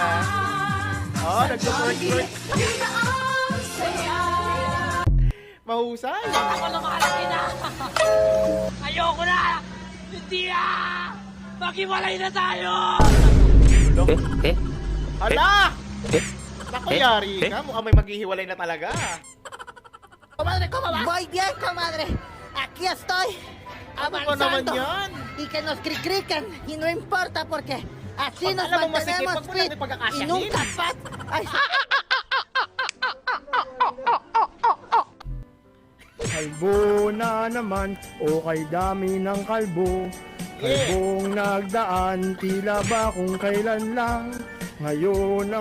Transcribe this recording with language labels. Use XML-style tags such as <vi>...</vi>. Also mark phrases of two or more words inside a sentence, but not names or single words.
<tl>Oh, nag-work. Mahusay. Ako na makalaki na! Ayoko na! Hindi ah! Maghiwalay na tayo! Eh? Eh? Hala! Eh? Naku, Eh? yari Eh? ka. Mukhang may maghihiwalay na talaga.</tl> <es>Comadre, ¿cómo va? Muy bien, comadre. Aquí estoy.</es> <tl>Ano ba naman</tl> <es>Avanzando.</es> <tl>yan?</tl> <es>Y que nos cricriquen. Y no importa porque así</es> <tl>Pag</tl> <es>nos</es> <tl>alam mo masikip,</tl> <es>mantenemos</es> <tl>pag mo lang</tl> <es>fit. Y</es> <tl>ipagkakasyahin.</tl> <es>nunca fat. Ay,</es> <tl>Kalbo na naman o kay dami ng kalbo. Kalbong nagdaan, tila ba kung kailan lang. Ngayon ang</tl>